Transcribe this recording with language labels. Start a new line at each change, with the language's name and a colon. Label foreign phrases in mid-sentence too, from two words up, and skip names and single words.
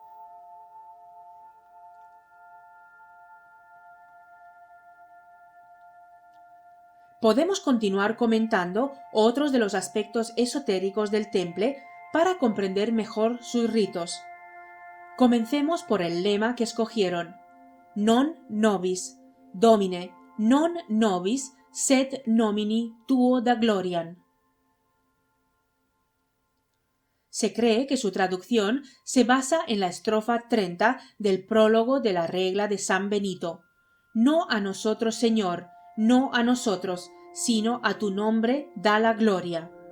Spanish: Podemos continuar comentando otros de los aspectos esotéricos del temple para comprender mejor sus ritos. Comencemos por el lema que escogieron:
Latin: Non nobis, Domine, non nobis, sed nomini tuo da gloriam.
Spanish: Se cree que su traducción se basa en la estrofa 30 del prólogo de la regla de San Benito: No a nosotros, Señor, no a nosotros, sino a tu nombre da la gloria.